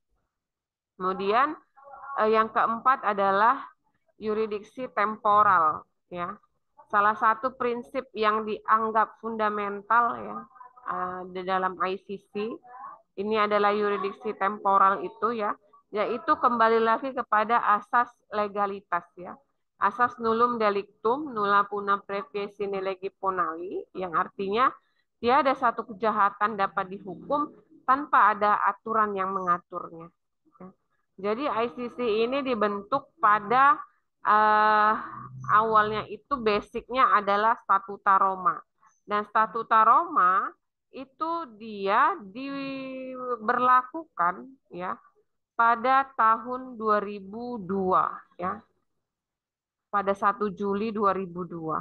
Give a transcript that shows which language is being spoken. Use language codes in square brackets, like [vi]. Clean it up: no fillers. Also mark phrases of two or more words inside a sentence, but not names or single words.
[id] Kemudian yang keempat adalah yuridiksi temporal. Ya. Salah satu prinsip yang dianggap fundamental ya di dalam ICC ini adalah yuridiksi temporal itu ya, yaitu kembali lagi kepada asas legalitas ya. [la] Asas nullum delictum, nulla puna praevie sine lege ponali, [id] yang artinya tiada satu kejahatan dapat dihukum tanpa ada aturan yang mengaturnya. Jadi ICC ini dibentuk pada uh, awalnya itu basicnya adalah Statuta Roma. Dan Statuta Roma itu dia diberlakukan ya pada tahun 2002 ya, pada 1 Juli 2002.